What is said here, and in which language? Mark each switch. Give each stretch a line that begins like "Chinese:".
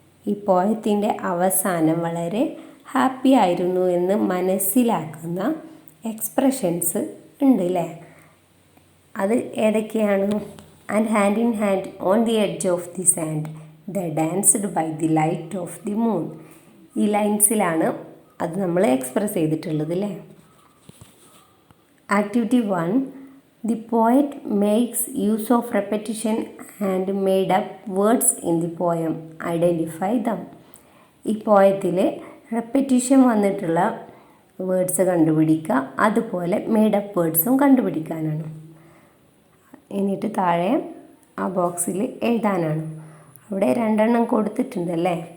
Malayalam: ഈ പോയത്തിൻ്റെ അവസാനം വളരെ ഹാപ്പി ആയിരുന്നു എന്ന് മനസ്സിലാക്കുന്ന എക്സ്പ്രഷൻസ് ഉണ്ട് അല്ലേ? അത് ഏതൊക്കെയാണ്?
English: And hand in hand on the edge of the sand they danced by the light of the moon.
Malayalam: ഈ ലൈൻസിലാണ് അത് നമ്മൾ എക്സ്പ്രസ് ചെയ്തിട്ടുള്ളത് അല്ലേ?
English: Activity 1, the poet makes use of repetition and made up words in the poem. Identify them.
Malayalam: ഈ പോയത്തിൽ repetition വന്നിട്ടുള്ള words കണ്ടുപിടിക്കുക, അതുപോലെ made up വേർഡ്സും കണ്ടുപിടിക്കാനാണ്. എന്നിട്ട് താഴെ ആ ബോക്സിൽ എഴുതാനാണ്. അവിടെ 2 എണ്ണം കൊടുത്തിട്ടുണ്ടല്ലേ?